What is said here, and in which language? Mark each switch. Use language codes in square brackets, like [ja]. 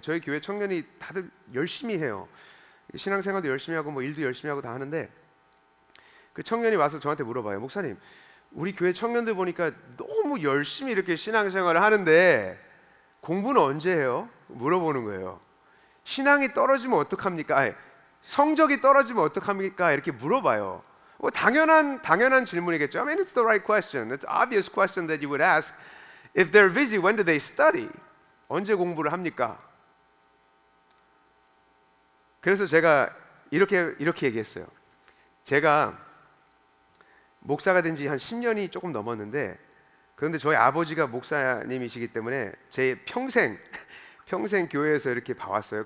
[ko] 저희 교회 청년이 다들 열심히 해요. 신앙생활도 열심히 하고 뭐 일도 열심히 하고 다 하는데 그 청년이 와서 저한테 물어봐요. 목사님, 우리 교회 청년들 보니까 너무 열심히 이렇게 신앙생활을 하는데 공부는 언제 해요? 물어보는 거예요. 신앙이 떨어지면 어떡합니까? 성적이 떨어지면 어떡합니까? 이렇게 물어봐요. 당연한 질문이겠죠. [en] I mean, it's the right question. It's an obvious question that you would ask. If they're busy, when do they study? [ko] 언제 공부를 합니까? 그래서 제가 이렇게 얘기했어요. 제가 목사가 된 지 한 10년이 조금 넘었는데 그런데 저희 아버지가 목사님이시기 때문에 제 평생 교회에서 이렇게 봐왔어요.